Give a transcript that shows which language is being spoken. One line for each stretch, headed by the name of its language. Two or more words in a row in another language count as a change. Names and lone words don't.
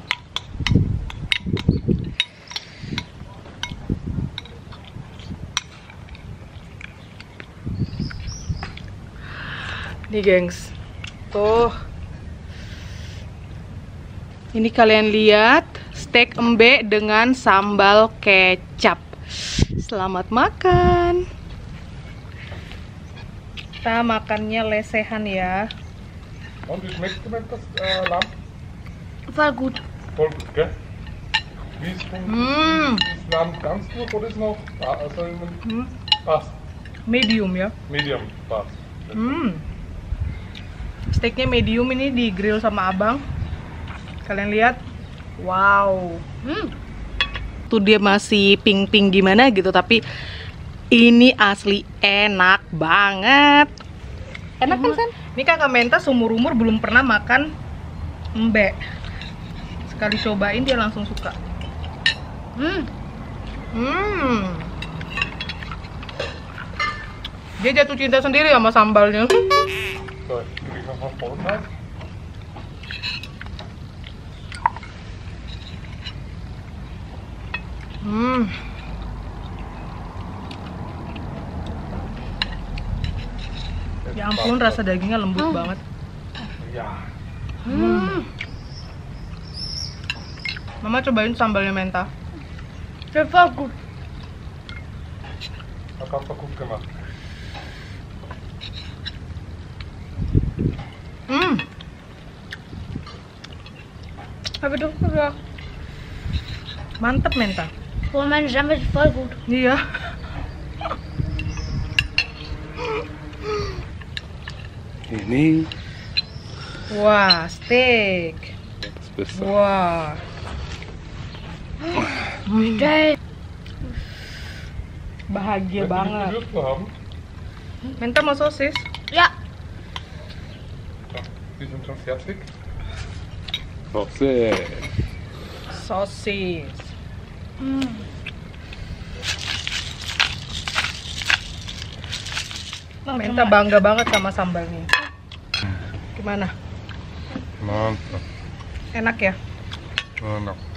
Indonesian: Nih gengs, tuh. Ini kalian lihat steak embek dengan sambal kecap. Selamat makan. Kita makannya lesehan ya.
German: Und wie schmeckt dir das Lamm? Voll gut. Voll gut, gell? Wie ist das Lamm ganz gut oder ist noch passt?
Indonesian: Medium ya.
German: Medium, passt.
Indonesian: Steaknya medium, ini di grill sama abang. Kalian lihat, wow. Tuh dia masih pink-pink gimana gitu, tapi ini asli enak banget. Enak kan San? Ini kakak Menta seumur-umur belum pernah makan embek. Sekali cobain dia langsung suka. Dia jatuh cinta sendiri sama sambalnya.
German: So, krieg ich noch was Brot?
Indonesian: Ya ampun, rasa dagingnya lembut banget.
German: Ja.
Indonesian: Mama cobain sambalnya Menta.
German: Der war gut. Hat Papa gut gemacht. Aber doch gesagt.
Indonesian: Mantep Menta.
German: Oh, mein Sambal ist voll gut.
Indonesian: Iya. Ini. Wah, steak.
German: Das Beste.
Indonesian: Wah.
German: Geil.
Indonesian: Bahagia banget.
German: Würst du haben?
Indonesian: Minta mau sosis?
German: Ja. Ja, die sind schon fertig. Soße.
Indonesian: Sosis. Minta bangga banget sama sambalnya. Gimana? Mantap. Enak ya? Enak.